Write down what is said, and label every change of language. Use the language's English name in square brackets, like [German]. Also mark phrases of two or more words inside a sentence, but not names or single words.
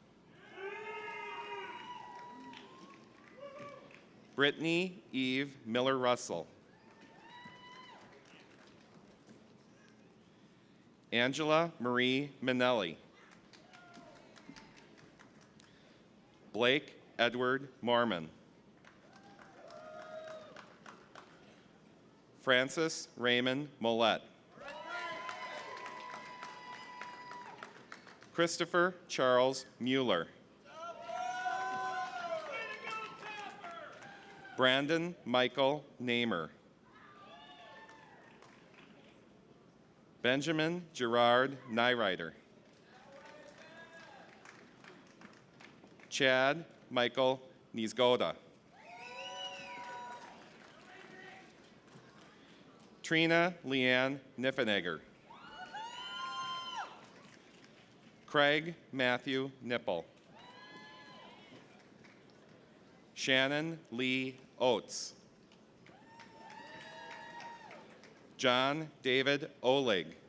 [English] Brittany Eve Miller Russell. Angela Marie Minelli. Blake Edward Mormon. Francis Raymond Mollett. Christopher Charles Mueller. Brandon Michael Namer. Benjamin Gerard Nyrider. Chad Michael Niezgoda. Trina Leanne Niffenegger. Craig Matthew Nipple. Shannon Lee Oates. John David Oleg.